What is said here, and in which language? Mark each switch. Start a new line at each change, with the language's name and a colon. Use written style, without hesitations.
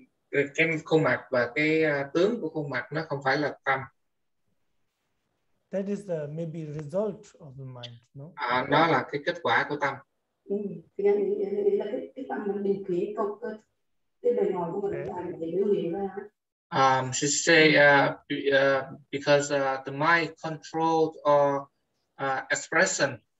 Vietnamese: Cái khuôn mặt và cái tướng của khuôn mặt nó không phải là tâm.
English: That is the maybe result of the mind, no?
Vietnamese: Đó là cái kết quả của tâm. Thì là cái tâm mình điều khiển cái bề ngoài của mình là thì biểu hiện ra.
English: She say because the mind controls or expression.